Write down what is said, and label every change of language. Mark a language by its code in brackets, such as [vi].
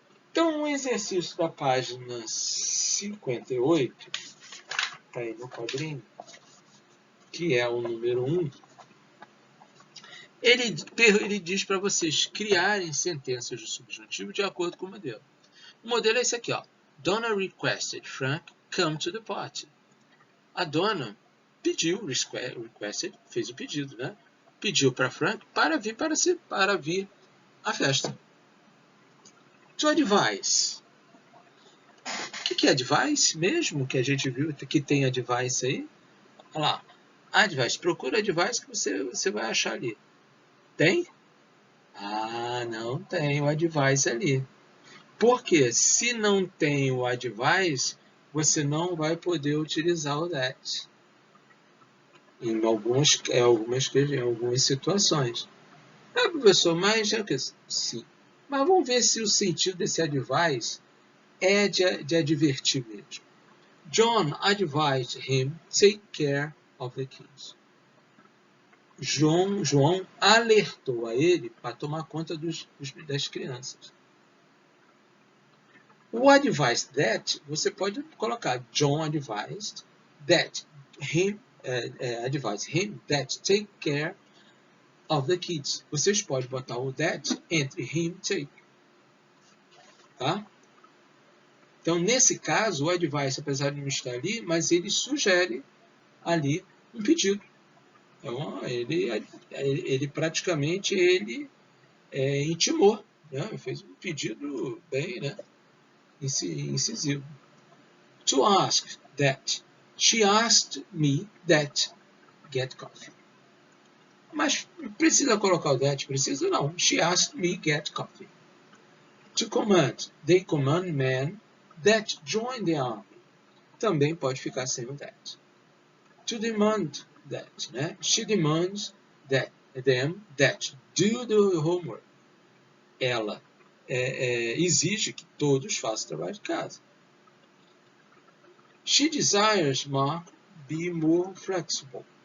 [pt] Então, um exercício da página 58, está aí no quadrinho, que é o número 1, ele diz para vocês criarem sentenças de subjuntivo de acordo com o modelo. O modelo é esse aqui, ó. [en] Donna requested Frank come to the party. [pt] A Donna pediu, requested, fez o pedido, né? Pediu para Frank para vir à festa. [en] To advise. [pt] O que é advice mesmo? Que a gente viu que tem advice aí? Olha lá. Advice. Procura advice que você vai achar ali. Tem? Ah, não tem o advice ali. Por quê? Se não tem o advice, você não vai poder utilizar o that. Em algumas situações. Ah, professor, mas sim. Mas vamos ver se o sentido desse advice é de advertir mesmo. [en] John advised him take care of the kids. [pt] João alertou a ele para tomar conta das crianças. [en] O advised that, [pt] você pode colocar [en] John advised that him, advised him that take care of the kids. [pt] Vocês podem botar o that entre him e take. Tá? Então, nesse caso, o advice, apesar de não estar ali, mas ele sugere ali um pedido. Então, ele praticamente intimou, né? Fez um pedido bem, né? Incisivo. [en] To ask that. She asked me that. Get coffee. [pt] Mas precisa colocar o [en] that? [pt] Precisa não. [en] She asked me get coffee. To command. They command men that join the army. [pt] Também pode ficar sem o that. [en] To demand that, né? She demands them that do the homework. [pt] Ela exige que todos façam trabalho de casa. [en] She desires Mark be more flexible.